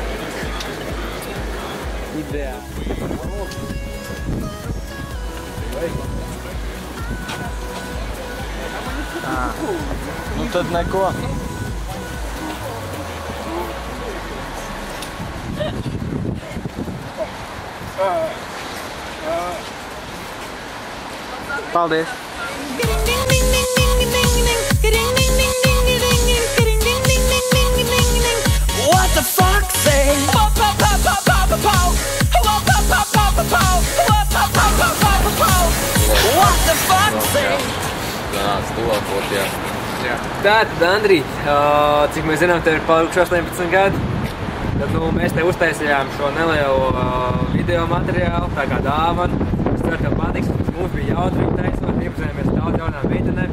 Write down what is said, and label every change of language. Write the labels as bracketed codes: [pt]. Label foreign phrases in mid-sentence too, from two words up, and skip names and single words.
[lv] Ideāli. Nu tad neko. Paldies. [en] What the fuck say? What the fuck say? [lv] Tātad, Andri, cik mēs zinām, tev ir palikuši 18 gadi. Tad mēs te uztaisījām šo nelielu video materiālu, tā kā dāvanu. Es ceru, tev patiks, mums bija jautri taisot, iepazinājāmies daudz jaunām meitenēm.